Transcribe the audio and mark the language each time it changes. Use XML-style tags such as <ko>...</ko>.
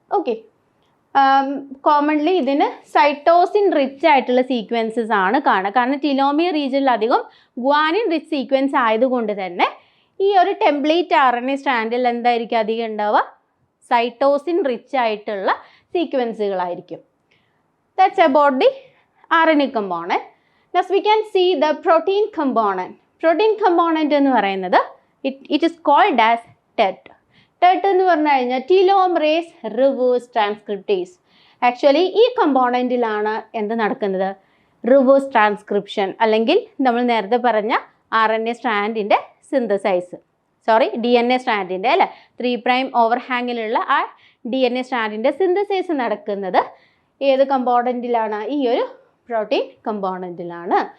<ml>Okay, commonly ഇതിന് cytosine rich ആയിട്ടുള്ള sequences ആണ് കാണുക. കാരണം ടിലോമിയർ റീജിയനിൽ അധികം ഗ്വാനിൻ റിച്ച് സീക്വൻസ് ആയതുകൊണ്ട് തന്നെ ഈ ഒരു ടെംപ്ലേറ്റ് RNA സ്റ്റാൻഡിൽ എന്തായിരിക്കും അധികം ഉണ്ടാവുക, സൈറ്റോസിൻ റിച്ച് ആയിട്ടുള്ള സീക്വൻസുകളായിരിക്കും.</ml> <en>That's about the RNA component. Next we can see the protein component. Protein component</en> <ml>എന്ന് പറയുന്നത്</ml> <en>it is called as TET. TET</en> <ml>എന്ന് പറഞ്ഞു കഴിഞ്ഞാൽ</ml> <en>telomerase reverse transcriptase.</en> <ml>ആക്ച്വലി ഈ കമ്പോണൻറ്റിലാണ് എന്ത് നടക്കുന്നത്, റിവേഴ്സ് ട്രാൻസ്ക്രിപ്ഷൻ, അല്ലെങ്കിൽ നമ്മൾ നേരത്തെ പറഞ്ഞ RNA സ്ട്രാൻഡിൻ്റെ സിന്തസൈസ്, DNA സ്ട്രാൻഡിൻ്റെ അല്ലേ 3' ഓവർഹാങ്ങിലുള്ള ആ DNA സ്ട്രാൻഡിൻ്റെ സിന്തസൈസ് നടക്കുന്നത് ഏത് കമ്പോണൻറ്റിലാണ്, ഈ ഒരു പ്രോട്ടീൻ കമ്പോണൻറ്റിലാണ്.</ml>